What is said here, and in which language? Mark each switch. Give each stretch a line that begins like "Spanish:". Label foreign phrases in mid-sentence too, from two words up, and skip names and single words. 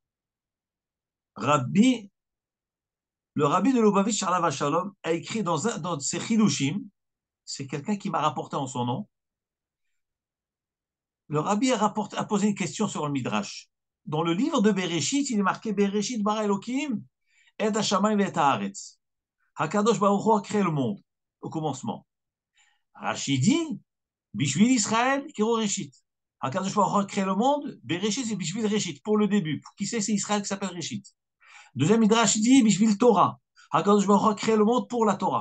French: Le rabbi de Lubavitch,
Hebrew: שלום שלום,
French: a écrit dans ses Chidushim, c'est quelqu'un qui m'a rapporté en son nom, le rabbi a posé une question sur le Midrash. Dans le livre de Bereshit, il est marqué
Hebrew: בראשית ברא אלוהים את השמים ואת הארץ. הקדוש ברוך הוא
French: a créé le monde au commencement. Rashi dit
Hebrew: בשביל ישראל קרוי ראשית. הקדוש ברוך הוא
French: a créé le monde, Bereshit c'est
Hebrew: בשביל ראשית,
French: pour le début. Pour qui c'est Israël qui s'appelle Reshit. Deuxième Midrash dit
Hebrew: בשביל תורה. הקדוש ברוך הוא
French: a créé le monde pour la Torah.